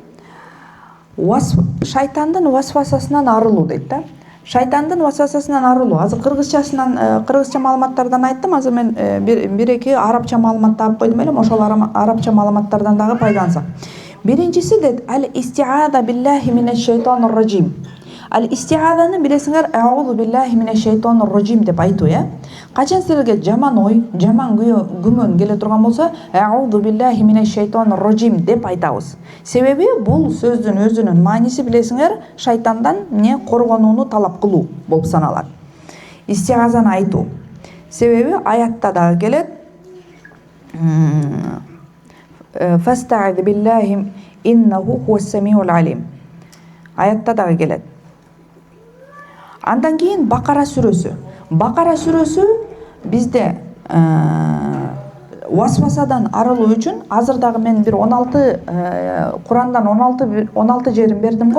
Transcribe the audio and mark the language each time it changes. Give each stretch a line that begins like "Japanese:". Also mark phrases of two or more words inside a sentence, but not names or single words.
Kyrgyz: Шайтандын васвасасынан арылуу дейт да. Шайтандын васвасасынан арылуу. Азыр кыргызча маалыматтардан айттым. Азыр мен бир-эки арабча маалыматты алып койдум элем. Ошол арабча маалыматтардан дагы пайдалансак. Биринчиси дейт
Arabic: الاستعاذة بالله من الشيطان الرجيم.
Kyrgyz: Ал-истиазаны билесиңер,
Arabic: أعوذ بالله من الشيطان الرجيم
Kyrgyz: деп айтуу, Качан силерге жаман ой, жаман күмөн келе турган болсо,
Arabic: أعوذ بالله من الشيطان الرجيم
Kyrgyz: деп айтабыз. Себеби бул сөздүн өзүнүн мааниси билесиңер, шайтандан коргонууну талап кылуу болуп саналат. Истиазаны айтуу. Себеби аятта дагы келет.
Arabic: فاستعذ بالله إنه هو السميع العليم.
Kyrgyz: Аятта дагы келет. Андан кийин Бакара сүрөсү. Бакара сүрөсү бизде васвасадан арылуу үчүн азыр дагы мен бир 16 Курандан 16 жерин бердим го.